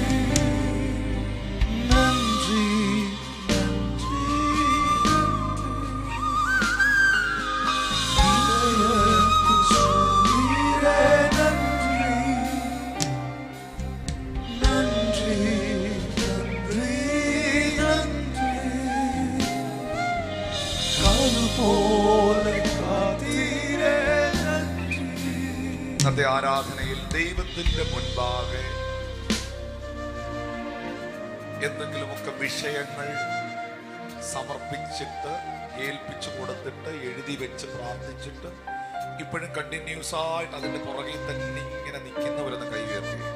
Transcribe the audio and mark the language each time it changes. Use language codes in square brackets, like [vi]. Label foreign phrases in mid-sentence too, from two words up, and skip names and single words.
[ta] நன்றி நன்றி இதயத்தில் சுமந்தீரே நன்றி. நன்றி நன்றி நன்றி. அதுபோல காத்தீரே நன்றி. [ml] ഇന്നത്തെ ആരാധനയിൽ ദൈവത്തിന്റെ മുൻപാകെ എന്തെങ്കിലുമൊക്കെ വിഷയങ്ങൾ സമർപ്പിച്ചിട്ട് ഏൽപ്പിച്ചു കൊടുത്തിട്ട് എഴുതി വെച്ച് പ്രാർത്ഥിച്ചിട്ട് ഇപ്പോഴും കണ്ടിന്യൂസ് ആയിട്ട് അതിന്റെ പുറകിൽ തന്നെ ഇങ്ങനെ നിൽക്കുന്നവരൊന്ന് കൈ ഉയർത്തി.